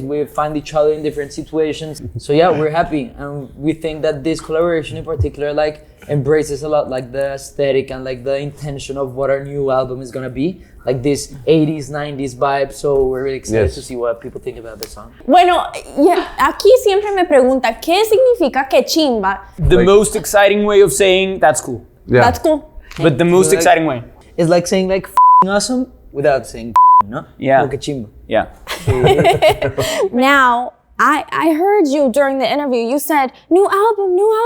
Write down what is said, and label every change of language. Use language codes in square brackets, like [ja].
[en] We find each other in different situations. So yeah, we're happy, and we think that this collaboration in particular embraces a lot the aesthetic and the intention of what our new album is gonna be, this 80s, 90s vibe. So we're really excited Yes. to see what people think about this song. [es] Bueno, aquí siempre me pregunta, ¿qué significa que chimba? [en] The most exciting way of saying that's cool. yeah. That's cool. But the most exciting way. It's like saying awesome without saying no? Yeah. [es] Como que chimba. [en] Yeah. Now, I heard you during the interview, you said, new album.